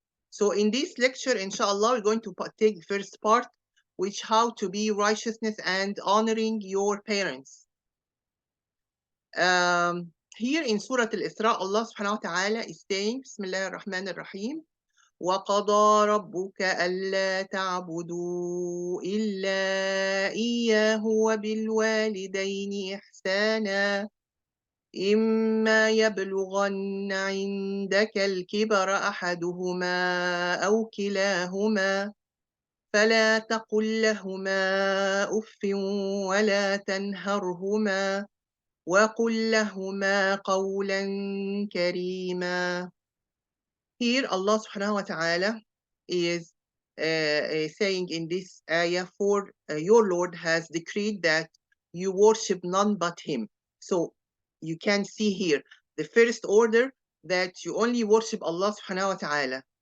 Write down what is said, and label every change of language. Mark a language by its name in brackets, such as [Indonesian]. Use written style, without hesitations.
[English] So in this lecture, inshallah, we're going to take the first part, which how to be righteousness and honoring your parents. Here in Surah Al-Isra, Allah subhanahu wa ta'ala is saying, Bismillah ar-Rahman ar-Rahim, [Arabic] وَقَضَى رَبُّكَ أَلَّا تَعْبُدُوا إِلَّا إِيَّاهُ وَبِالْوَالِدَيْنِ إِحْسَانًا إِمَّا يَبْلُغَنَّ عِندَكَ الْكِبَرَ أَحَدُهُمَا أَوْ كِلَاهُمَا فَلَا تَقُل لَّهُمَا أُفٍّ وَلَا تَنْهَرْهُمَا وَقُل لَّهُمَا قَوْلًا كَرِيمًا. [English] Here Allah subhanahu wa ta'ala is saying in this ayah, for your Lord has decreed that you worship none but Him. So you can see here the first order, that you only worship Allah subhanahu wa ta'ala.